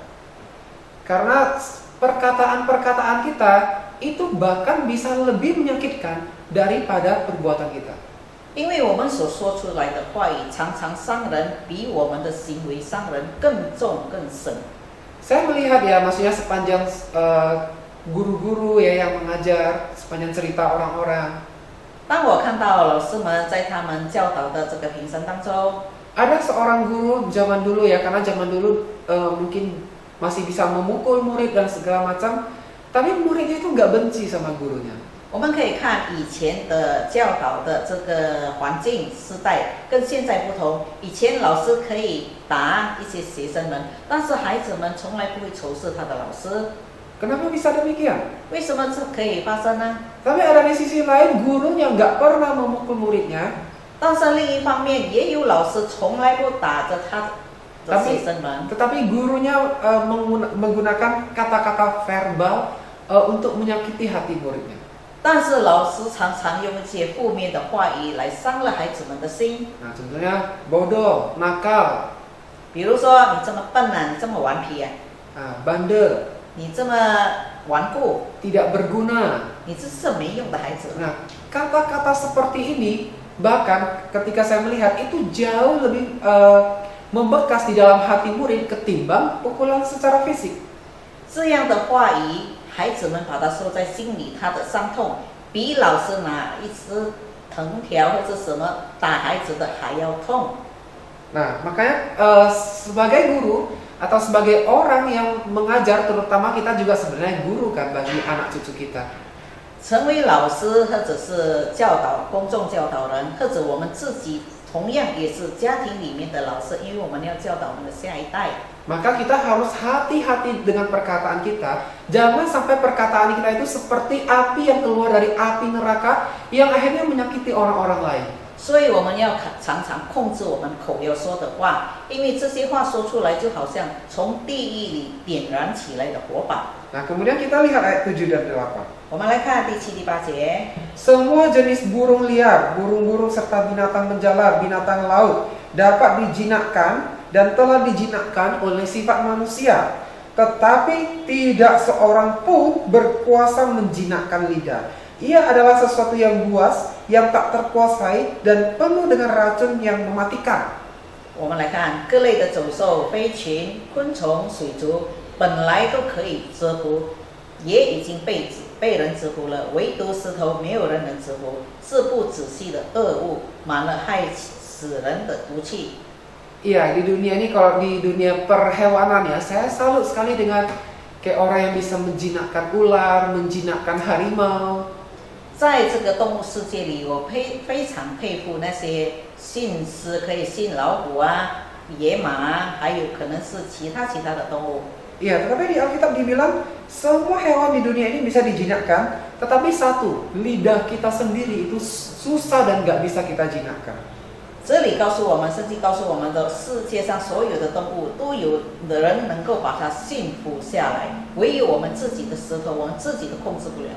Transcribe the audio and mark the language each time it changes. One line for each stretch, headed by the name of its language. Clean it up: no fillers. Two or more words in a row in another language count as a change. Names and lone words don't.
Indonesian: Karena perkataan-perkataan kita itu bahkan bisa lebih menyakitkan daripada perbuatan kita.
Chinese: 因为我们所说出来的话语常常伤人，比我们的行为伤人更重更深。
Indonesian: Saya melihat ya, maksudnya sepanjang guru-guru ya yang mengajar, sepanjang cerita orang-orang.
Chinese: 当我看到老师们在他们教导的这个平生当中，
Indonesian: Ada seorang guru zaman dulu ya, karena zaman dulu mungkin masih bisa memukul murid dan segala macam, tapi muridnya itu nggak benci sama gurunya.
Chinese: 我们可以看以前的教导的这个环境时代跟现在不同。以前老师可以打一些学生们，但是孩子们从来不会仇视他的老师。
Indonesian: Kenapa bisa demikian?
Chinese: 为什么这可以发生呢？
Indonesian: Tapi ada di sisi lain gurunya nggak pernah memukul muridnya.
Chinese: 但是另一方面，也有老师从来不打着他的学生们。
Indonesian: Tetapi gurunya menggunakan kata-kata verbal untuk menyakiti hati muridnya.
Chinese: 但是老师常常用一些负面的话语来伤了孩子们的心。
Indonesian: Nah, contohnya bodoh, nakal,
Chinese: 比如说，你这么笨啊，你这么顽皮啊，
Indonesian: bandel,
Chinese: 你这么顽固，
Indonesian: tidak berguna.
Chinese: 你这是没用的孩子。
Indonesian: Nah, kata-kata seperti ini Bahkan ketika saya melihat itu jauh lebih membekas di dalam hati murid ketimbang pukulan secara fisik.
Chinese: 这样的话语，孩子们把它收在心里，他的伤痛比老师拿一支藤条或者什么打孩子的还要痛。
Indonesian: Nah, makanya sebagai guru atau sebagai orang yang mengajar, terutama kita juga sebenarnya guru kan bagi anak cucu kita.
Chinese: 成为老师或者是教导公众教导人，或者我们自己同样也是家庭里面的老师，因为我们要教导我们的下一代。
Indonesian: Maka kita harus hati-hati dengan perkataan kita. Jangan sampai perkataan kita itu seperti api yang keluar dari api neraka yang akhirnya menyakiti orang-orang lain.
Chinese: 所以我们要常常控制我们口要说的话，因为这些话说出来就好像从地狱里点燃起来的火把。
Indonesian: Nah, kemudian kita lihat ayat 7 dan 8.
Chinese: 我们来看第7、第8节。
Indonesian: Semua jenis burung liar, burung-burung serta binatang menjalar, binatang laut dapat dijinakkan dan telah dijinakkan oleh sifat manusia. Tetapi tidak seorang pun berkuasa menjinakkan lidah. Ia adalah sesuatu yang buas, yang tak terkuasai dan penuh dengan racun yang mematikan.
Chinese: 我们来看各类的走兽、飞禽、昆虫、水族，本来都可以制服，也已经被人制服了，唯独石头没有人能制服，是不仔细的恶物，满了害死人的毒气。
Indonesian: Iya, di dunia ini kalau di dunia perhewanan ya, saya salut sekali dengan kayak orang yang bisa menjinakkan ular, menjinakkan harimau.
Chinese: 在这个动物世界里，我非常佩服那些驯狮可以驯老虎啊、野马啊，还有可能是其他的动物。
Indonesian: Iya, tetapi di Alkitab dibilang semua hewan di dunia ini bisa dijinakkan, tetapi satu, lidah kita sendiri itu susah dan nggak bisa kita jinakkan.
Chinese: 这里告诉我们，圣经告诉我们的，世界上所有的动物都有的人能够把它驯服下来，唯有我们自己的石头，我们自己都控制不了。